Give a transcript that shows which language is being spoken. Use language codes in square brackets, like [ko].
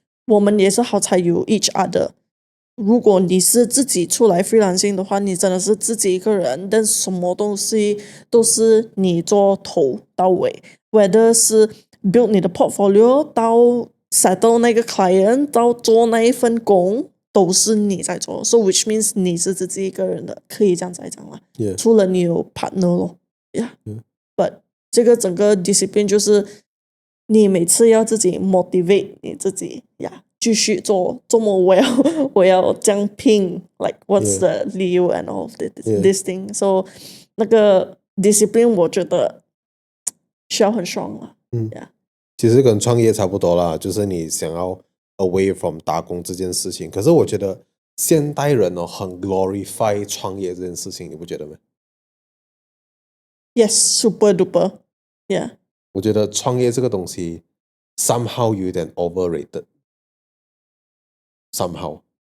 [zh] 我们也是好彩有 [en] each other。 [zh] 如果你是自己出来 freelancing 的话，你真的是自己一个人，但什么东西都是你做头到尾 ，whether 是 build 你的 portfolio 到 settle 那个 client 到做那一份工，都是你在做。 [en] So which means [zh] 你是自己一个人的，可以这样子来讲啦。除了你有 partner 咯 ，but 这个整个 discipline 就是你每次要自己 motivate 你自己呀。继续做，这么我要这样拼 ， [en] like what's the [zh] 理由 [en] and all of this thing， [zh] so 那个 discipline 我觉得需要很 strong 了。其实跟创业差不多啦，就是你想要 [en] away from [zh] 打工这件事情。可是我觉得现代人很 glorify 创业这件事情，你不觉得吗？ [en] Yes, super duper. Yeah. [zh] 我觉得创业这个东西 somehow 有点 overrated。somehow